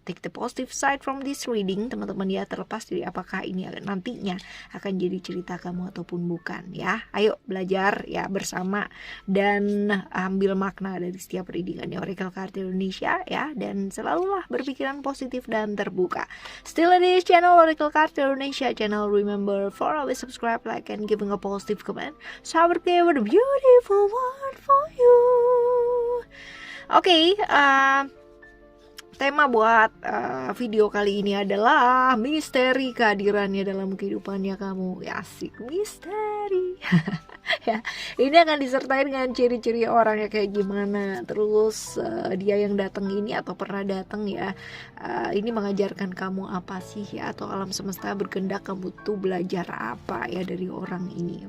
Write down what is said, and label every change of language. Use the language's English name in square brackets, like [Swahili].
[English] Take the positive side from this reading [Indonesian] teman-teman ya, terlepas dari apakah ini nantinya akan jadi cerita kamu ataupun bukan ya. Ayo belajar ya bersama dan ambil makna dari setiap readingannya Oracle Card Indonesia ya, dan selalulah berpikiran positif dan terbuka. [English] Still in this channel Oracle Card Indonesia channel, remember for always subscribe, like, and giving a positive comment. Sahabat with a beautiful word for you. [Indonesian] Oke, tema buat video kali ini adalah misteri kehadirannya dalam kehidupannya kamu. Ya, asik, misteri. Ya, ini akan disertai dengan ciri-ciri orangnya kayak gimana. Terus dia yang datang ini atau pernah datang ya, ini mengajarkan kamu apa sih ya, atau alam semesta berkehendak kamu tuh belajar apa ya dari orang ini.